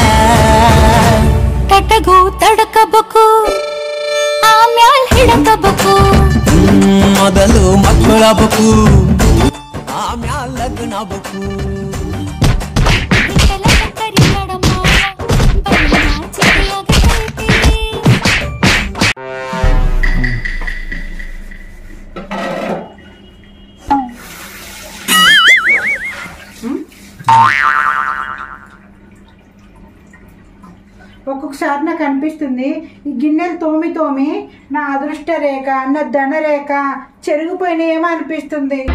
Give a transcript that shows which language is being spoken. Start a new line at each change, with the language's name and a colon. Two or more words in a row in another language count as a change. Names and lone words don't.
Kannada: ತಟಗು ತಡಕಬೇಕು ಆಮ್ಯಾಲ್ ಹಿಡಕಬೇಕು ಮೊದಲು ಮಕ್ಕಳಾಗಬೇಕು ಆಮ್ಯಾಲ್ ಲಗ್ನ ಆಗಬೇಕು ಕರಿ ಬೇಡಮ್ಮ ಬರೀ ನಾಚಿಕೆಯಾಗತೈತಿ
Telugu: ఒక్కొక్కసారి నాకు అనిపిస్తుంది ఈ గిన్నెలు తోమి నా అదృష్ట రేఖ నా ధన రేఖ చెరిగిపోయినాయేమో అనిపిస్తుంది.